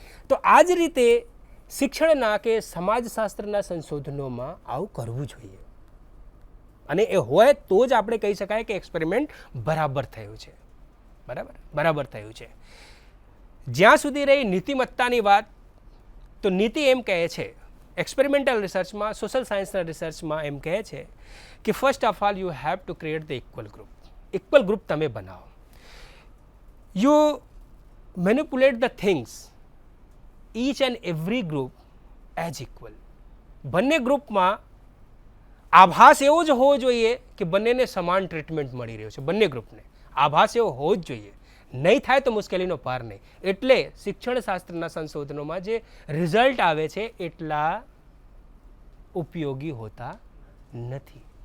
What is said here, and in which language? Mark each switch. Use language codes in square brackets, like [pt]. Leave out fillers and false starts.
[gu] તો આ જ રીતે શિક્ષણના કે સમાજશાસ્ત્રના સંશોધનોમાં આવું કરવું જોઈએ, અને એ હોય તો જ આપણે કહી શકાય કે એક્સપેરિમેન્ટ બરાબર થયું છે. બરાબર થયું છે. જ્યાં સુધી રહી નીતિમત્તાની વાત, તો નીતિ એમ કહે છે, એક્સપેરિમેન્ટલ રિસર્ચમાં, સોશિયલ સાયન્સના રિસર્ચમાં એમ કહે છે કે [en] First of all you have to create the equal group. [gu] Equal group તમે બનાવો. [en] You manipulate the things each and every group as equal. [gu] બંને ગ્રુપમાં આભાસ એવો જ હોવો જોઈએ કે બંનેને સમાન ટ્રીટમેન્ટ મળી રહ્યો છે. બંને ગ્રુપને આભાસ એવો હોવો જ જોઈએ. નહીં થાય તો મુશ્કેલીનો પાર નહીં. એટલે શિક્ષણ શાસ્ત્રના સંશોધનોમાં જે રિઝલ્ટ આવે છે એટલા ઉપયોગી હોતા નથી.